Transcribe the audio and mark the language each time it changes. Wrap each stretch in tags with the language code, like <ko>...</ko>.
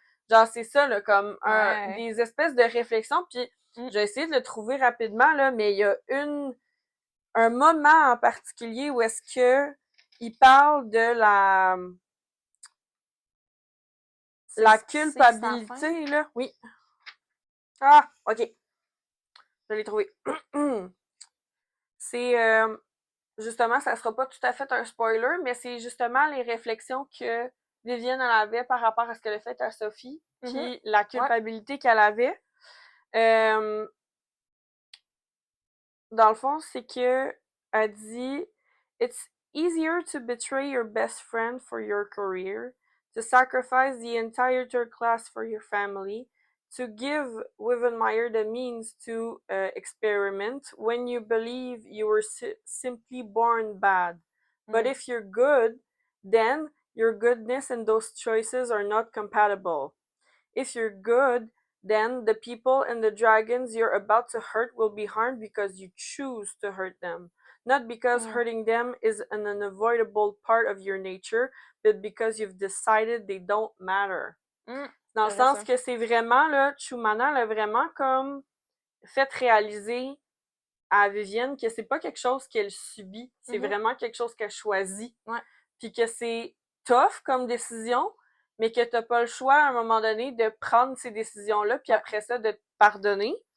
<fr>Genre, c'est ça, là, comme des espèces de réflexions, puis j'ai essayé de le trouver rapidement, là, mais il y a un moment en particulier où est-ce que il parle de la culpabilité, là. Oui. Ah, OK. Je l'ai trouvé. C'est, justement, ça sera pas tout à fait un spoiler, mais c'est justement les réflexions que Vivienne en avait par rapport à ce qu'elle a fait à Sophie, puis la culpabilité qu'elle avait. Dans le fond, c'est que elle dit</fr> <en>It's easier to betray your best friend for your career, to sacrifice the entire third class for your family, to give Wivenmeyer the means to experiment when you believe you were simply born bad. But if you're good, then your goodness and those choices are not compatible. If you're good, then the people and the dragons you're about to hurt will be harmed because you choose to hurt them. Not because hurting them is an unavoidable part of your nature, but because you've decided they don't matter.</en> <fr>Dans le sens que c'est vraiment, là, Chumana l'a vraiment comme fait réaliser à Vivienne que c'est pas quelque chose qu'elle subit, c'est vraiment quelque chose qu'elle choisit. Puis que c'est tough comme décision, mais que t'as pas le choix à un moment donné de prendre ces décisions-là, puis après ça, de te pardonner.</fr>